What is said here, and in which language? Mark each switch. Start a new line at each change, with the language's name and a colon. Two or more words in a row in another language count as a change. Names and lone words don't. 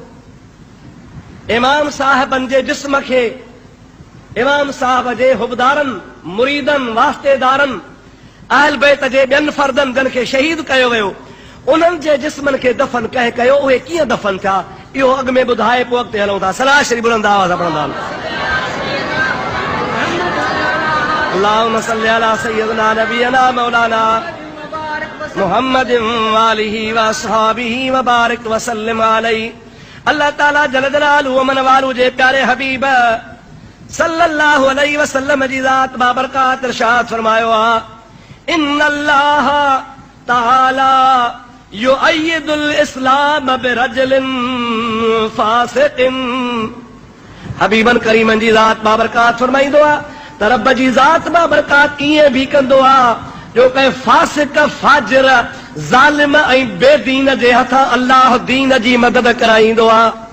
Sindhi: इमाम साहिबनि जे जिस्म खे इमाम साहिब जे हुबदारनि, मुरीदनि, वास्तेदारनि, अहल बैत जे ॿियनि फर्दनि जिन खे शहीद कयो वियो, उन्हनि जे जिस्मनि खे दफ़न कंहिं कयो, उहे कीअं दफ़न थिया, इहो अॻु में ॿुधाए पोइ अॻिते हलूं था। सलाह शरीफ़ बुलंद आवाज़ पढ़ंदा।
Arabic: اللهم صل على سيدنا نبينا مولانا محمد وعلى آله وأصحابه وبارك وسلم عليه.
Sindhi: अल्लाह ताला
Arabic: جل جلاله
Sindhi: व मन वालू जे प्यारे हबीब
Arabic: صلى الله عليه وسلم
Sindhi: जी ज़ात बाबरकात इरशाद फरमायो आ,
Arabic: إن الله تعالى يؤيد الإسلام برجل فاسق.
Sindhi: हबीबन करीमन जी ज़ात बाबरकात फरमाईंदो आ त रब जी ज़ात बाबरकात कीअं भी कंदो आ जो कंहिं फासिक, फाजिर, ज़ालिम ऐं बेदीन जे हथ अल्लाह दीन जी मदद कराईंदो आ।